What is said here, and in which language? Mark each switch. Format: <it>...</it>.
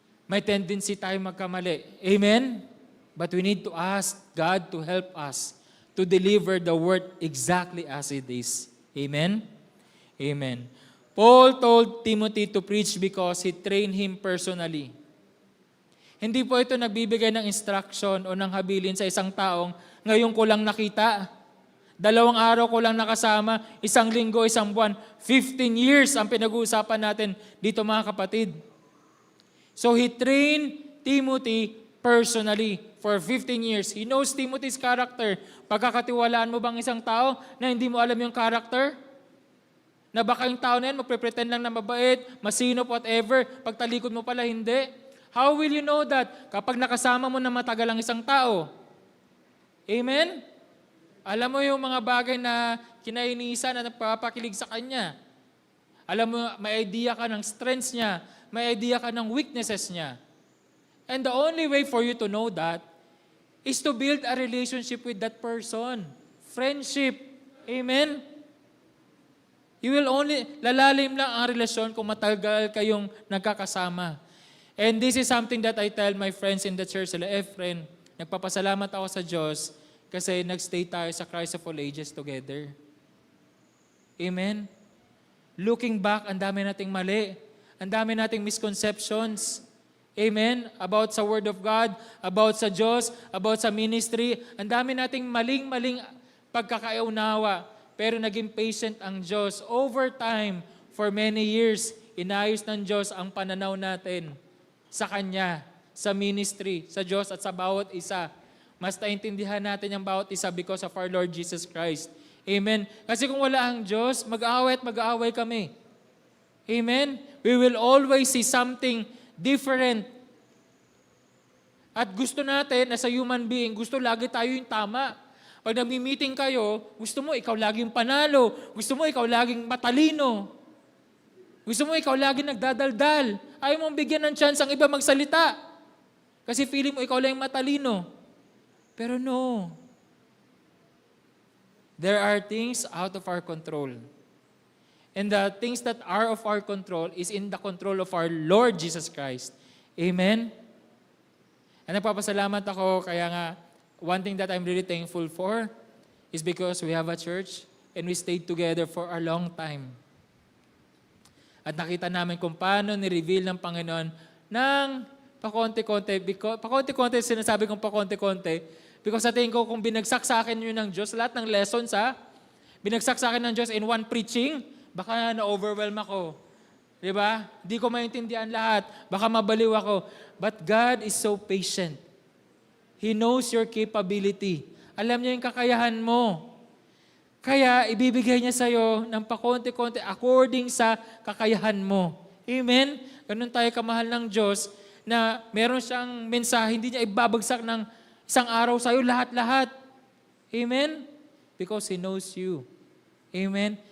<tl>May tendency tayo magkamali.</tl> <en>Amen? But we need to ask God to help us to deliver the word exactly as it is. Amen? Amen. Paul told Timothy to preach because he trained him personally.</en> <tl>Hindi po ito nagbibigay ng instruction o ng habilin sa isang taong ngayon ko lang nakita. 2 araw ko lang nakasama, 1 linggo, 1 buwan, 15 years ang pinag-uusapan natin dito mga kapatid.</tl> <en>So he trained Timothy personally for 15 years. He knows Timothy's character.</en> <tl>Pagkakatiwalaan mo bang isang tao na hindi mo alam yung character? Na baka yung tao na yan, magpre-pretend lang na mabait, masinop, whatever. Pagtalikod mo pala, hindi.</tl> <en>How will you know that?</en> <tl>Kapag nakasama mo na matagal ang isang tao. Amen? Alam mo yung mga bagay na kinainisan na nagpapakilig sa kanya. Alam mo, may idea ka ng strengths niya. May idea ka ng weaknesses niya.</tl> <en>And the only way for you to know that is to build a relationship with that person. Friendship. Amen? You will only,</en> <tl>lalalim lang ang relasyon kung matagal kayong nagkakasama.</tl> <en>And this is something that I tell my friends in the church.</en> <tl>Friend, nagpapasalamat ako sa Diyos kasi nagstay tayo sa Christ of all ages together. Amen? Looking back, ang dami nating mali. Ang dami nating misconceptions. Amen? About sa Word of God, about sa Diyos, about sa ministry. Ang dami nating maling-maling pagkakaunawa. Pero naging patient ang Diyos.</tl> <en>Over time, for many years,</en> <tl>inayos ng Diyos ang pananaw natin sa Kanya, sa ministry, sa Diyos at sa bawat isa. Mas naintindihan natin ang bawat isa</tl> <en>because of our Lord Jesus Christ.</en> <tl>Amen? Kasi kung wala ang Diyos, mag-aaway at mag-aaway kami. Amen?</tl> <en>We will always see something different.</en> <tl>At gusto natin,</tl> <en>as a human being,</en> <tl>gusto lagi tayo yung tama. Pag nag-meeting kayo, gusto mo ikaw laging panalo. Gusto mo ikaw laging matalino. Gusto mo ikaw laging nagdadaldal. Ayaw mong bigyan ng chance ang iba magsalita. Kasi feeling mo ikaw lang yung matalino. Pero no.</tl> <en>There are things out of our control. And the things that are of our control is in the control of our Lord Jesus Christ. Amen? And</en> <tl>nagpapasalamat ako, kaya nga,</tl> <en>one thing that I'm really thankful for is because we have a church and we stayed together for a long time.</en> <tl>At nakita namin kung paano ni-reveal ng Panginoon ng pakonti-konti. Pakonti-konti, sinasabi kong pakonti-konti. Because sa tingin ko, kung binagsak sa akin yun ng Diyos, lahat ng lessons binagsak sa akin ng Diyos in one preaching, baka na-overwhelm ako. Diba? Di ko maintindihan lahat. Baka mabaliw ako.</tl> <en>But God is so patient. He knows your capability.</en> <tl>Alam niya yung kakayahan mo. Kaya ibibigay niya sa'yo ng pakonti-konti according sa kakayahan mo. Amen? Ganun tayo kamahal ng Diyos na meron siyang mensahe, hindi niya ibabagsak ng Isang araw sa'yo, lahat-lahat. Amen?</tl> <en>Because He knows you.</en> <tl>Amen?</tl>